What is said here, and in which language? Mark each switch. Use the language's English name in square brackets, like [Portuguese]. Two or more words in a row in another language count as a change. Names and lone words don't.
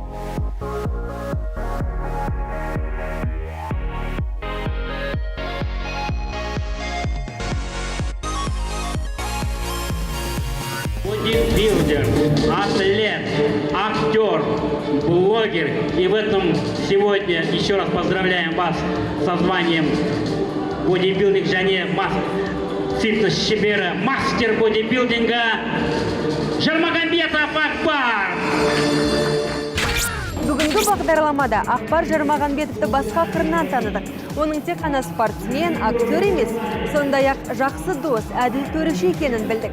[Kazakh] Бодибилдер, атлет, актер, блогер. [Russian] И в этом сегодня еще раз поздравляем вас со званием бодибилдинг [Kazakh] және фитнес-шебері, [Russian] мастер бодибилдинга Жармагамбетов Акбар. [Kazakh] Бүгінгі бағдарламада Ақбар Жармағанбетовті басқа қырынан таныдық. Оның тек қана спортсмен, актер емес, сондай-ақ жақсы дос, әділ төреші екенін білдік.